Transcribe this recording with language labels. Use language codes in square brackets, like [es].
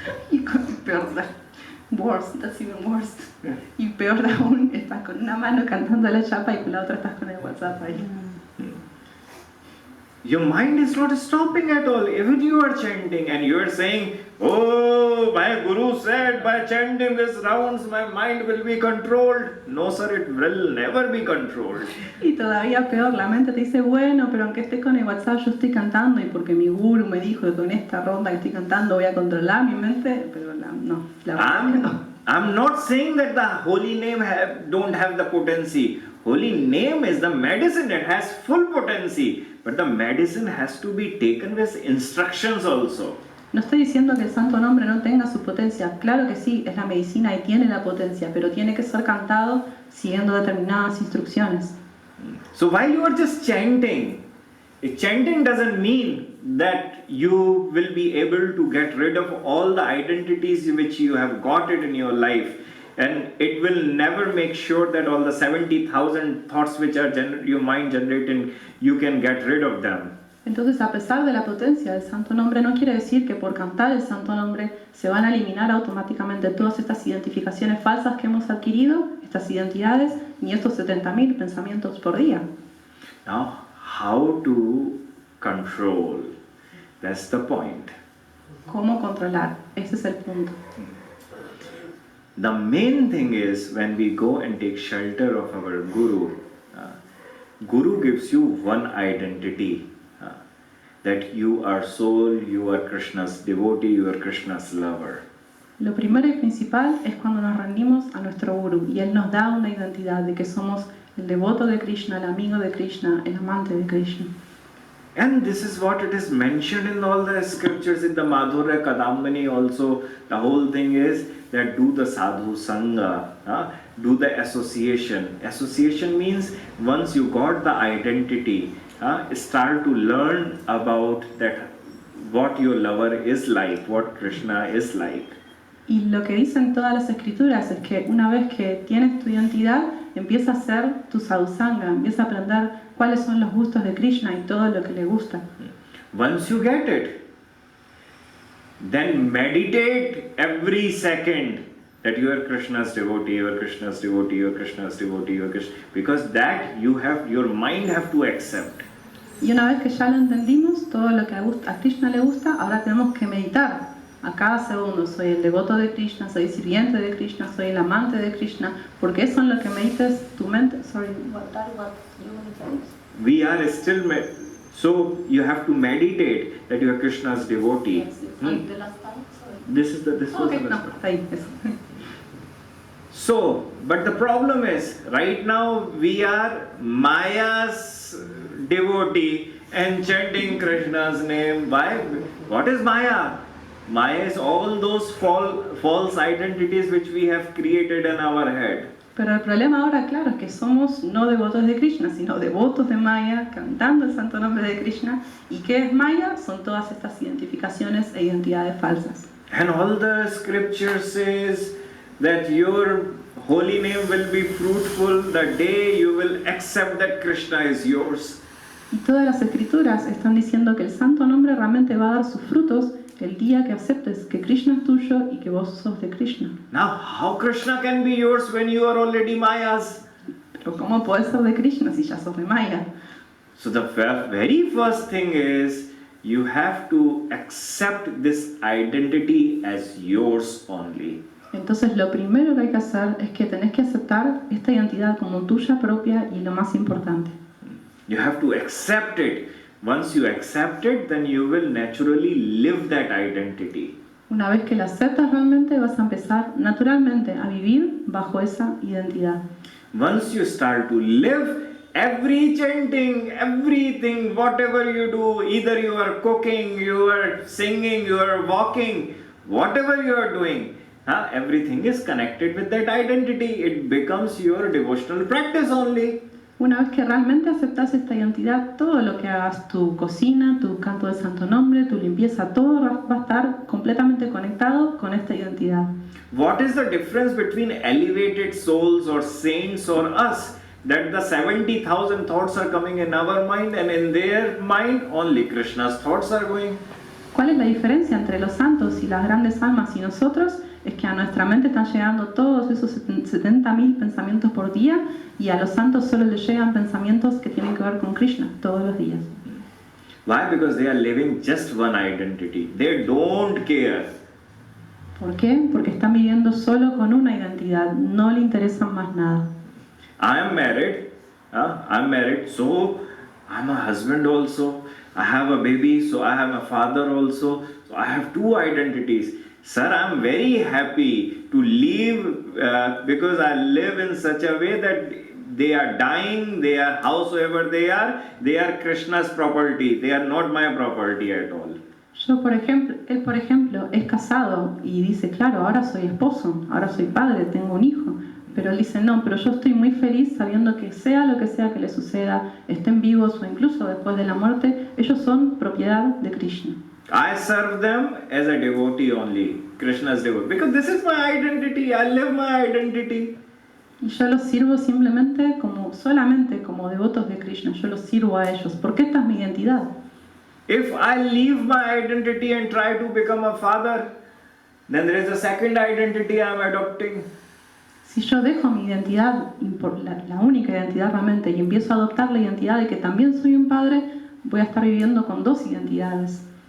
[es] Y peor, [en] worse, that's even worse. [es] Y peor aún, estás con una mano cantando la chapa y con la otra estás con el WhatsApp ahí. [en] Your mind is not stopping at all. Even you are chanting and you are saying, oh, my guru said by chanting these rounds my mind will be controlled. No sir, it will never be controlled. [es] Y todavía peor, la mente te dice, bueno, pero aunque esté con el WhatsApp yo estoy cantando y porque mi guru me dijo que con esta ronda que estoy cantando voy a controlar mi mente, pero no, la verdad que no. [en] I'm not saying that the holy name don't have the potency. Holy name is the medicine, it has full potency. But the medicine has to be taken with instructions also. [es] No estoy diciendo que el santo nombre no tenga su potencia. Claro que sí, es la medicina y tiene la potencia, pero tiene que ser cantado siguiendo determinadas instrucciones. [en] So while you are just chanting, chanting doesn't mean that you will be able to get rid of all the identities which you have got it in your life, and it will never make sure that all the 70,000 thoughts which are your mind generating, you can get rid of them. [es] Entonces, a pesar de la potencia del santo nombre, no quiere decir que por cantar el santo nombre se van a eliminar automáticamente todas estas identificaciones falsas que hemos adquirido, estas identidades, ni estos 70.000 pensamientos por día. [en] Now, how to control? That's the point. [es] ¿Cómo controlar? Ese es el punto. [en] The main thing is when we go and take shelter of our Guru, Guru gives you one identity. That you are soul, you are Krishna's devotee, you are Krishna's lover. [es] Lo primero y principal es cuando nos rendimos a nuestro Guru y Él nos da una identidad de que somos el devoto de Krishna, el amigo de Krishna, el amante de Krishna. [en] And this is what it is mentioned in all the scriptures in the Madhurya Kadambini also. The whole thing is that do the sadhu sangha, do the association. Association means once you got the identity, start to learn about that what your lover is like, what Krishna is like. [es] Y lo que dicen todas las escrituras es que una vez que tienes tu identidad, empieza a hacer tu sadhusanga, empieza a aprender cuáles son los gustos de Krishna y todo lo que le gusta. [en] Once you get it, then meditate every second that you are Krishna's devotee, you are Krishna's devotee, you are Krishna's devotee, you are Krishna, because that you have, your mind have to accept. [es] Y una vez que ya lo entendimos, todo lo que a Krishna le gusta, ahora tenemos que meditar a cada segundo. Soy el devoto de Krishna, soy sirviente de Krishna, soy el amante de Krishna, porque eso es lo que medites tu mente. [en] Sorry, what you want to say? We are still, so you have to meditate that you are Krishna's devotee. Yes, yes. The last time, sorry. This was the Okay, no, last one. [es] está ahí, eso. [en] So, but the problem is, right now we are Maya's devotee and chanting Krishna's name. Why? What is Maya? Maya is all those false identities which we have created in our head. [es] Pero el problema ahora, claro, es que somos no devotos de Krishna, sino devotos de Maya, cantando el santo nombre de Krishna. ¿Y qué es Maya? Son todas estas identificaciones e identidades falsas. [en] And all the scripture says that your holy name will be fruitful the day you will accept that Krishna is yours. [es] Y todas las escrituras están diciendo que el santo nombre realmente va a dar sus frutos el día que aceptes que Krishna es tuyo y que vos sos de Krishna. [en] Now, how Krishna can be yours when you are already Maya's? [es] Pero ¿cómo podés ser de Krishna si ya sos de Maya? [en] So the very first thing is you have to accept this identity as yours only. [es] Entonces lo primero que hay que hacer es que tenés que aceptar esta identidad como tuya propia y lo más importante. [en] You have to accept it. Once you accept it, then you will naturally live that identity. [es] Una vez que la aceptas realmente, vas a empezar naturalmente a vivir bajo esa identidad. [en] Once you start to live, every chanting, everything, whatever you do, either you are cooking, you are singing, you are walking, whatever you are doing, everything is connected with that identity. It becomes your devotional practice only. [es] Una vez que realmente aceptas esta identidad, todo lo que hagas, tu cocina, tu canto del santo nombre, tu limpieza, todo va a estar completamente conectado con esta identidad. [en] What is the difference between elevated souls or saints or us? That the 70,000 thoughts are coming in our mind and in their mind only Krishna's thoughts are going. [es] ¿Cuál es la diferencia entre los santos y las grandes almas y nosotros? Es que a nuestra mente están llegando todos esos 70.000 pensamientos por día y a los santos solo les llegan pensamientos que tienen que ver con Krishna todos los días. [en] Why? Because they are living just one identity. They don't care. [es] ¿Por qué? Porque están viviendo solo con una identidad, no le interesan más nada. [en] I am married, so I'm a husband also. I have a baby, so I have a father also. So I have two identities. Sir, I'm very happy to live because I live in such a way that they are dying, they are howsoever they are Krishna's property. They are not my property at all. [es] Él, por ejemplo, es casado y dice, claro, ahora soy esposo, ahora soy padre, tengo un hijo. Pero él dice, no, pero yo estoy muy feliz sabiendo que sea lo que sea que le suceda, estén vivos o incluso después de la muerte, ellos son propiedad de Krishna. [en] I serve them as a devotee only, Krishna's devotee, because this is my identity, I live my identity. [es] Y yo los sirvo simplemente solamente como devotos de Krishna, yo los sirvo a ellos, porque esta es mi identidad. [en] If I leave my identity and try to become a father, then there is a second identity I am adopting. [es] Si yo dejo mi identidad, la única identidad realmente, y empiezo a adoptar la identidad de que también soy un padre, voy a estar viviendo con dos identidades.